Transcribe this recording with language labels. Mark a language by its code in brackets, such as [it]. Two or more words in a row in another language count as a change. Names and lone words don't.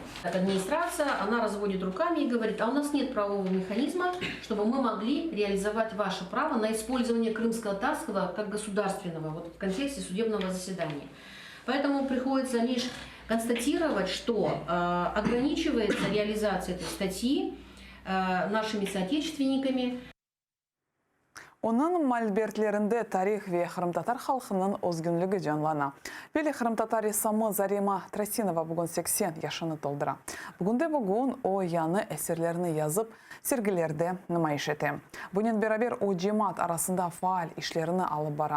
[ru] Администрация, она разводит руками и говорит, а у нас нет правового механизма, чтобы мы могли реализовать ваше право на использование крымско-татарского как государственного вот, в контексте судебного заседания. Поэтому приходится лишь констатировать, что ограничивается реализация этой статьи нашими соотечественниками. [crh] Onun malbertlerinde tarih ve Kırım-Tatar halkının özgünlüğü canlana. Veli Kırım-Tatar ressamı Zarema Trasinova bugün 80 yaşını doldıra. Bugün o yanı eserlerini yazıp sergilerde nümayiş ete. Bunun beraber o cemaat arasında faal işlerini alıp bara.